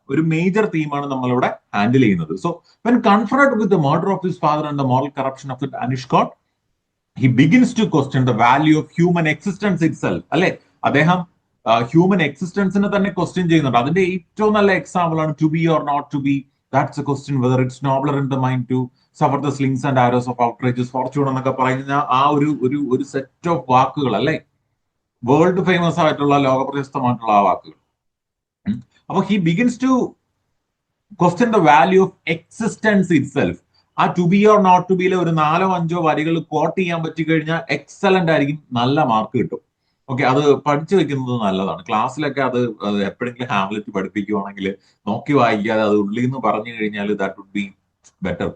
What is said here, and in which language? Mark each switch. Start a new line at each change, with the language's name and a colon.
Malayalam: ഒരു മേജർ തീമാണ് നമ്മളിവിടെ ഹാൻഡിൽ ചെയ്യുന്നത്.
English: So when confronted with the murder of his father and the moral corruption of the Danish court, he begins to question the value of human existence itself.
Malayalam: അല്ലെ, അദ്ദേഹം human എക്സിസ്റ്റൻസിനെ തന്നെ question ചെയ്യുന്നുണ്ട്. അതിന്റെ ഏറ്റവും നല്ല എക്സാമ്പിൾ ആണ് to B or not to B.
English: That's a question whether it's nobler in the mind to suffer the slings and arrows of outrageous fortune
Malayalam: എന്നൊക്കെ പറയുന്ന ആ ഒരു സെറ്റ് ഓഫ് വാക്കുകൾ, അല്ലെ, വേൾഡ് ഫേമസ് ആയിട്ടുള്ള ലോകപ്രശസ്തമായിട്ടുള്ള ആ വാക്കുകൾ.
English: അപ്പൊ he begins to question the value of existence itself.
Malayalam: ആ to B or not to ബിയിലെ ഒരു 4-5 വരികൾ കോട്ട് ചെയ്യാൻ പറ്റി കഴിഞ്ഞാൽ എക്സലന്റ് ആയിരിക്കും, നല്ല മാർക്ക് കിട്ടും. ഓക്കെ, അത് പഠിച്ചു വെക്കുന്നത് നല്ലതാണ്. ക്ലാസ്സിലൊക്കെ അത് എപ്പോഴെങ്കിലും ഹാംലെറ്റ് പഠിപ്പിക്കുവാണെങ്കിൽ നോക്കി വായിക്കാതെ അത് ഉള്ളിൽ നിന്ന് പറഞ്ഞു കഴിഞ്ഞാൽ
English: That would be better.